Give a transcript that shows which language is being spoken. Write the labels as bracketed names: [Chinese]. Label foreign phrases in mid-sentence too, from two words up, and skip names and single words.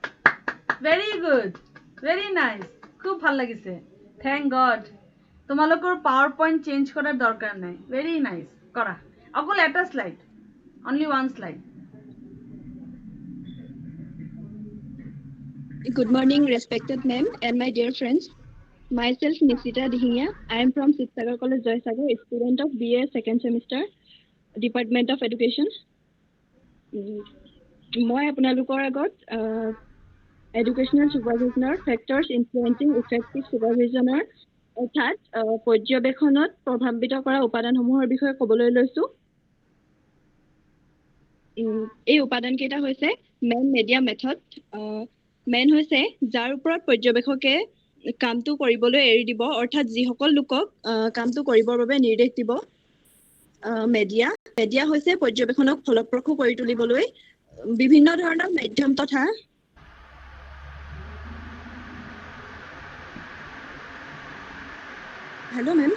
[English] Very nice. [Assamese] খুব ভাল লাগিছে. [English] Thank God. [Assamese] তোমালোকৰ PowerPoint চেঞ্জ কৰাৰ দৰকাৰ নাই. [English] Very nice. [Assamese] কৰা. অকল এটা স্লাইড. [English] Only one slide. Good morning, respected ma'am and my dear friends. Myself, Nishita Dihingia. I am from Sitsagar College, Joysagar, a student of BA second semester, Department of Education. [Assamese] মই আপোনালোকৰ আগত [English] educational supervisionৰ factors influencing effective supervisionৰ [Assamese] অৰ্থাৎ পৰ্যবেক্ষণত প্ৰভাৱিত কৰা উপাদানসমূহৰ বিষয়ে ক'বলৈ লৈছোঁ এই উপাদানকেইটা হৈছে [English] men media method men [Assamese] হৈছে যাৰ ওপৰত পৰ্যবেক্ষকে কামটো কৰিবলৈ এৰি দিব অৰ্থাৎ যিসকল লোকক কামটো কৰিবৰ বাবে নিৰ্দেশ দিব মেডিয়া মেডিয়া হৈছে পৰ্যবেক্ষণক ফলপ্ৰসূ কৰি তুলিবলৈ বিভিন্ন ধৰণৰ মাধ্যম তথা হেল্ল' মেম